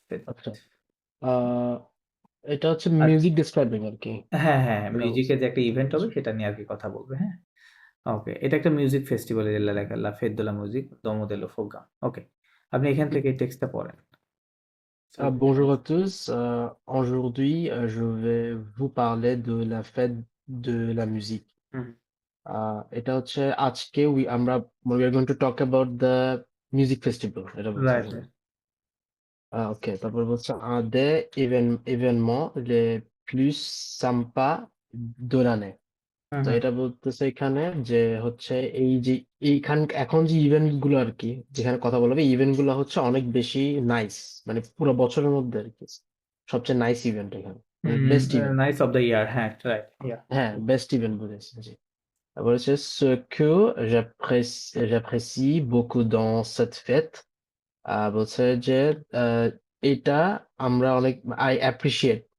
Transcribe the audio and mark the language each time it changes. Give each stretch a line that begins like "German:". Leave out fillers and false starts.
Bangla: আচ্ছা। আহ এটা হচ্ছে আচ্ছা, মিউজিক ডেসক্রাইবিং আর কি, হ্যাঁ হ্যাঁ, এটা বলছে। মিউজিকের যে একটা ইভেন্ট হবে আচ্ছা। সেটা নিয়ে আর কি কথা বলবে, হ্যাঁ, ওকে, এটা একটা মিউজিক ফেস্টিভ্যাল, লেখা লা ফেদ্দোলা মিউজিক দোমোদেলো ফোগা, ওকে, আপনি এখান থেকে টেক্সটটা পড়েন।
French: Bonjour à tous. Aujourd'hui, je vais vous parler de la fête de la musique. হুম
Bangla: এটা হচ্ছে আজকে
English: we are going to talk about the music festival.
Bangla: এটা বলছে
English: right
Bangla: এখানে।
English: right
French: Ok,
Bangla: তারপর বলছে
French: un des événements les plus sympas de l'année. হুম
Bangla: তো হুম এটা বলতেছে এখানে যে হচ্ছে এই যে এখন যে ইভেন্ট গুলো আর কি যেখানে কথা বলবে ইভেন্ট গুলো হচ্ছে অনেক বেশি নাইস মানে পুরো বছরের মধ্যে আর কি সবচেয়ে নাইস ইভেন্ট এখানে মানে best event
English: nice of the year হ্যাঁ right yeah
Bangla: হ্যাঁ বেস্ট ইভেন্ট বলেছে জি তারপর হচ্ছে
French: ce que j'apprécie beaucoup dans cette fête
Bangla: বলছে যে আহ, এটা আমরা অনেক
English: I appreciate